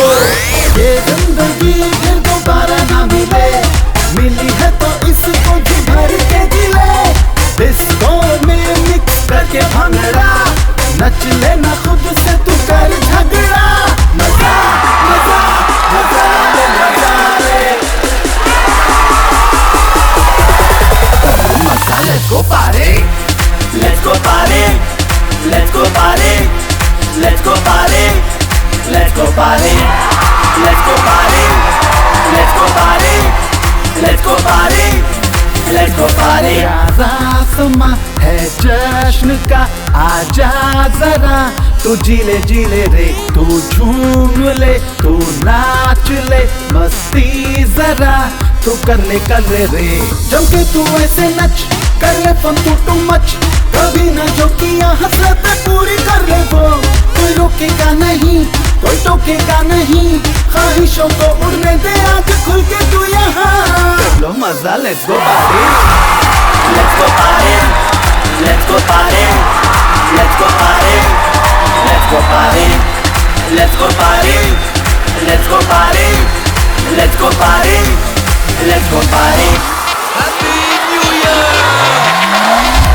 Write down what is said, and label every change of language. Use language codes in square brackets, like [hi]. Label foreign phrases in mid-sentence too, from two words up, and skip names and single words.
[hi] ये जिंदगी फिर दोबारा ना मिले, मिली है तो इसको जी भर के जिले, डिस्को में मिक्स करके भंगड़ा, नच लेना खुद से तू कर झगड़ा, मजा मजा मजा ले मजा ले मजा। [en] let's go party, Let's go party, let's go party, let's go party, let's go party, let's go party, let's go party, let's go party, let's go party. [hi] प्यारा समा है जश्न का, आजा जरा तू जीले रे, तू झूम ले, तू नाच ले, मस्ती जरा तू कर ले रे, जम के तू ऐसे नच कर ले [en] fun too much, [hi] कभी न जो किया हसरत पूरी कर ले वो, कोई रोकेगा नहीं, कोई टोकेगा नहीं, ख्वाहिशों को उड़ने दे आज खुल के तू यहाँ लो मजा। [en] let's go party, Let's go party, let's go party, let's go party, let's go party, let's go party, let's go party, let's go party, let's go party. Happy New Year!